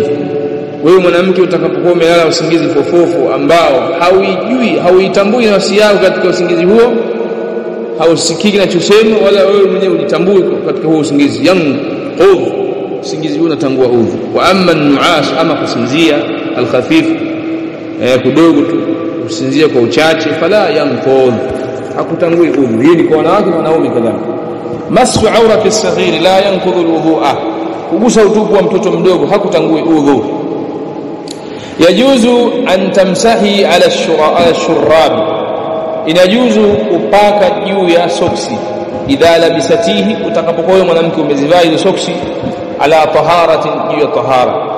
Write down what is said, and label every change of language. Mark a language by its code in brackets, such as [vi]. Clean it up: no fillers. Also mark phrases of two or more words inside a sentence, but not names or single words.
[sw] Wewe mwanamke utakapokuwa umelala usingizi fofofo ambao hauitambui nafsi yako katika usingizi huo, hausikiki kinachosema wala wewe mwenyewe hujitambui katika huo usingizi, yanqudh, usingizi huo unatangua udhu. [ar] وأما النعاس, [sw] ama kusinzia al-khafif, kidogo tu kusinzia kwa uchache, [ar] فلا ينقض, [sw] hakutangui udhu. Hii ni kwa wanawake na wanaume kadhalika. [ar] مس عورة الصغير لا ينقض الوضوء, [sw] kugusa utupu wa mtoto mdogo hakutangui udhu. [ar] يجوز أن تمسحي على الشراب, [sw] inajuzu kupaka juu ya soksi, [ar] إذا لبستيه, [sw] utakapokuwa mwanamke umezivaa hizo soksi, [ar] على طهارة, [sw] juu ya tahara.